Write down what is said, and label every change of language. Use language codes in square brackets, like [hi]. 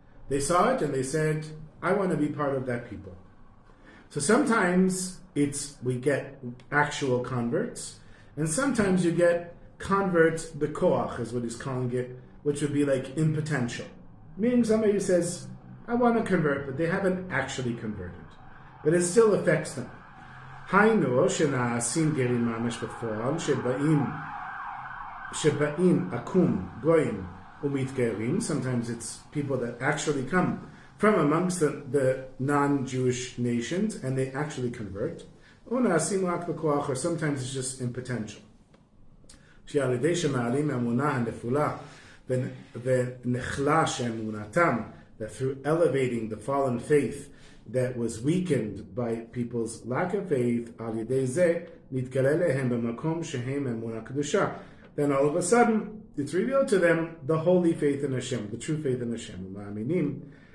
[en] They saw it and they said, I want to be part of that people. So sometimes we get actual converts, and sometimes you get converts bekoach, is what he's calling it, which would be like impotential. Meaning somebody who says, I want to convert, but they haven't actually converted. But it still affects them. [he] היינו שנעשים גרים ממש בפועל, שבאים שבאים akum goyim umitgerim. [en] Sometimes it's people that actually come from amongst the non-Jewish nations and they actually convert. Or sometimes it's just in potential. That through elevating the fallen faith that was weakened by people's lack of faith, then all of a sudden it's revealed to them the holy faith in Hashem, the true faith in Hashem.